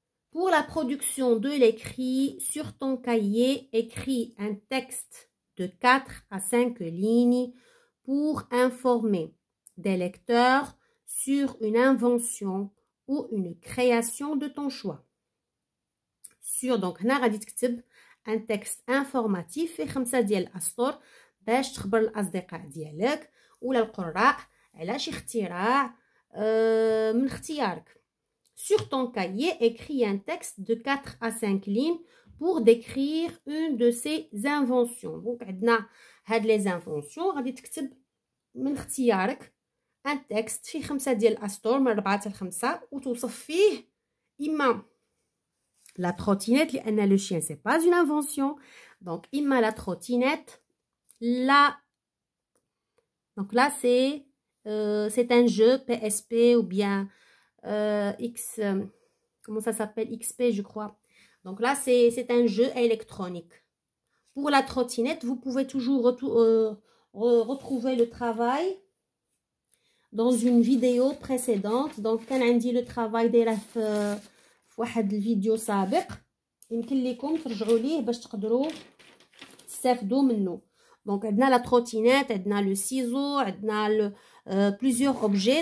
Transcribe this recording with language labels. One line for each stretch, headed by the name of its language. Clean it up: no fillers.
French: Pour la production de l'écrit, sur ton cahier, écris un texte de 4 à 5 lignes pour informer des lecteurs sur une invention ou une création de ton choix.
Arabic: Donc هنا غادي تكتب
French: un texte informatif
Arabic: في 5 ديال الأسطر باش تخبر الأصدقاء ديالك ولا القراء على شي اختراع من اختيارك.
French: Sur ton cahier, écris un texte de 4 à 5 lignes pour décrire une de ces inventions.
Arabic: Donc عندنا هاد les inventions غادي تكتب من اختيارك un texte في 5 ديال الأسطر من 4 حتى 5 وتوصف فيه إما la trottinette لأن
French: le chien c'est pas une invention. Donc إما la trottinette donc là c'est un jeu PSP ou bien comment ça s'appelle, XP je crois. Donc là c'est un jeu électronique. Pour la trottinette vous pouvez toujours retrouver le travail dans une vidéo précédente.
Arabic: Donc كان عندي le travail دايره في واحد الفيديو سابق يمكن لكم ترجعوا ليه باش تقدروا تستافدوا منه. دونك عندنا لا تروتينات، عندنا لو سيزو، عندنا بليزيور اوبجي.